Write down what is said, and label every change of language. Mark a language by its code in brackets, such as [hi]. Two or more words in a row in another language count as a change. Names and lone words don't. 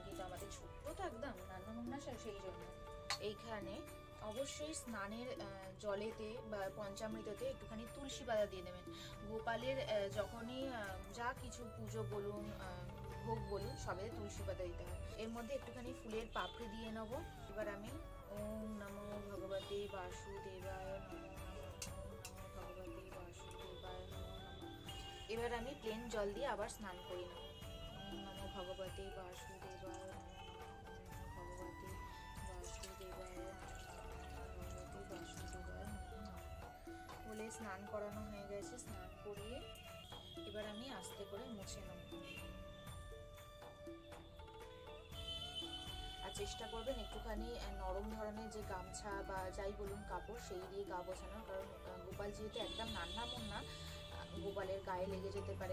[bn] কিন্তু আমাদের ছোট্ট তো একদম নান্না সেই জন্য এইখানে অবশ্যই স্নানের জলেতে বা পঞ্চামৃততে একটুখানি তুলসী পাতা দিয়ে দেবেন। গোপালের যখনই যা কিছু পুজো বলুন ভোগ বলুন সবেতে তুলসী পাতা দিতে হয়। এর মধ্যে একটুখানি ফুলের পাপড়ি দিয়ে নেব। এবার আমি [sa] ওম নমো ভগবতে বাসুদেবায় নমো ভগবতে বাসুদেবায় নমো নমঃ। [bn] এবার আমি প্লেন জল দিয়ে আবার স্নান করে নেব। [sa] ওম নমো ভগবতে বাসুদেবায় ভগবতে বাসুদেবায় [bn] বলে স্নান করানো হয়ে গেছে। স্নান করিয়ে এবার আমি আস্তে করে মুছে নেব। আর চেষ্টা করবেন একটুখানি নরম ধরনের যে গামছা বা যাই বলুন কাপড় সেই দিয়ে গা গোছানোর, কারণ গোপাল যেহেতু একদম নান্না মুন্না গোপালের গায়ে লেগে যেতে পারে।